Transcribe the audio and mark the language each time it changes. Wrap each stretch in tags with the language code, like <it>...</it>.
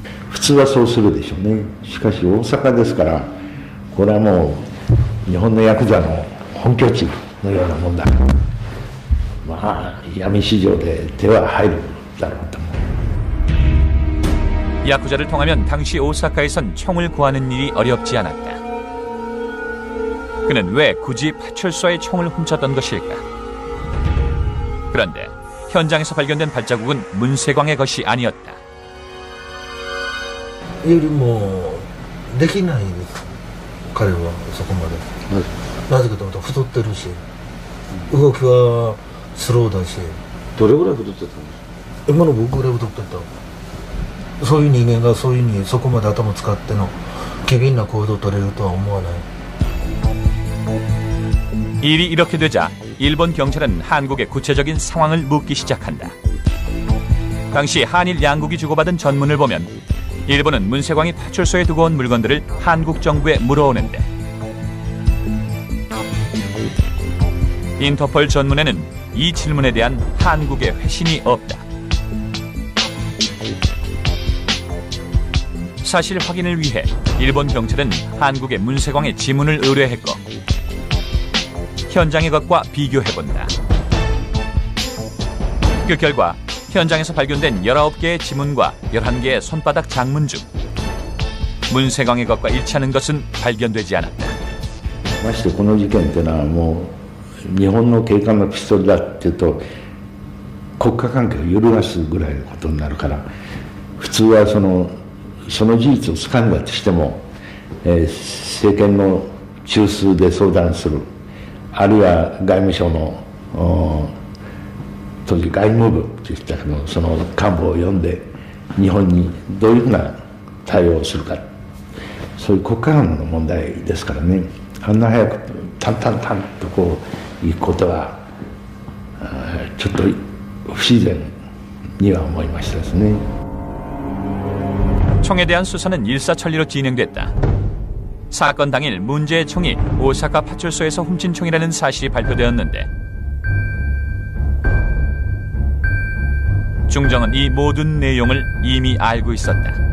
<ja>普通はそうするでしょうね。しかし大阪ですから、これはもう日本のヤクザの本拠地のようなもんだから、まあ闇市場で手は入るだろうと。</ja> <ko>야쿠자를 통하면 당시 오사카에선 총을 구하는 일이 어렵지 않았다. 그는 왜 굳이 파출소에 총을 훔쳤던 것일까? 그런데 현장에서 발견된 발자국은 문세광의 것이 아니었다.</ko> <ja>よりもできないです彼はそこまでなぜかというと太ってるし動きはスローだしどれぐらい太ってたんですか今の僕ぐらい太ってたそういう人間がそういうふうにそこまで頭使っての機敏な行動を取れるとは思わない</ja> <ko>일이 이렇게 되자 일본 경찰은 한국의 구체적인 상황을 묻기 시작한다. 당시 한일 양국이 주고받은 전문을 보면 일본은 문세광이 파출소에 두고 온 물건들을 한국 정부에 물어오는데, 인터폴 전문에는 이 질문에 대한 한국의 회신이 없다. 사실 확인을 위해 일본 경찰은 한국의 문세광의 지문을 의뢰했고 현장의 것과 비교해본다. 그 결과 현장에서 발견된 19개의 지문과 11개의 손바닥 장문 중 문세광의 것과 일치하는 것은 발견되지 않았다.</ko> <ja>ましてこの事件っていうのはもう日本の警官のピストルだっていうと国家関係を揺るがすぐらいのことになるから、普通はその事実をつかんだとしても、政権の中枢で相談する、あるいは外務省の当時外務部といったその幹部を呼んで日本にどういうふうな対応をするか、そういう国家間の問題ですからね、あんな早くタンタンタンとこう行くことはちょっと不自然には思いましたですね。</ja> <ko>총에 대한 수사는 일사천리로 진행됐다. 사건 당일 문제의 총이 오사카 파출소에서 훔친 총이라는 사실이 발표되었는데 중정은 이 모든 내용을 이미 알고 있었다.</ko>